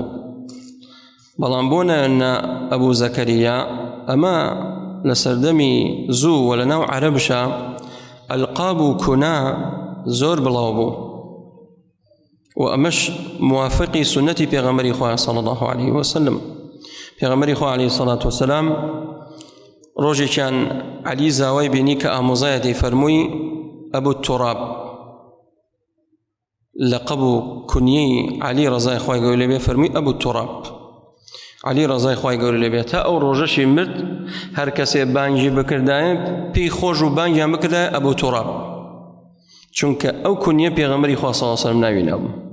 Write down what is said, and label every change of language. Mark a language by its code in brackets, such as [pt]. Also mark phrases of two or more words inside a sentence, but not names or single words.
[ckb] بەڵام بۆ نایەنە ئەبوو زەکەریا، ئەمە لە سەردەمی زوو و لە ناو عەرەبشە ئەلقاب و کونا زۆر بڵاو بوو و ئەمەش موافقی سنەتی پێغەمبەری خوا [ar] صلی الله عليه وسلم. [ckb] پێغەمبەری خوا [ar] عليه الصلاة والسلام [ckb] ڕۆژێکیان عەلی زاوای بینی کە ئامۆزایەتی فەرمووی ئەبوو توراب، لەقەب و کونیەی عەلی ڕەزای خوای گەورەی لێبێ فەرمووی ئەبوو توراب. عەلی ڕەزای خوای گەورەی لێبێ تا ئەو ڕۆژەشی مرد هەر کەسێ بانگی بکردایە پێی خۆش و بانگیان بکردایە ئەبوو توراب، چونکە ئەو کونیە پێغەمبەری خوا [ar] صلی الله علیه وسلم [ckb] ناوی نەبوو.